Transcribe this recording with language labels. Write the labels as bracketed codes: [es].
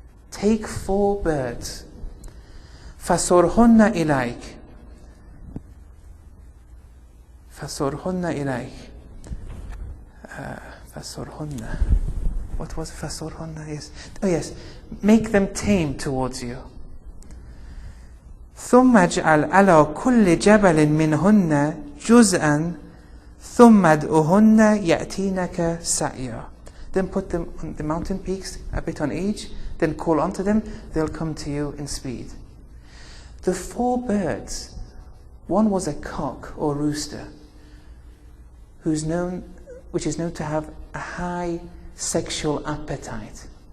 [en] Take 4 birds. [ar] فصرهن إليك. فصرهن إليك. فصرهن. [en] What was فصرهن? Yes. Oh yes. Make them tame towards you. [ar] ثم اجعل على كل جبل منهن جزءا ثم ادعوهن يأتينك سعيا. [en] Then put them on the mountain peaks, a bit on each, then call unto them, they'll come to you in speed. The 4 birds, one was a cock or rooster, which is known to have a high sexual appetite.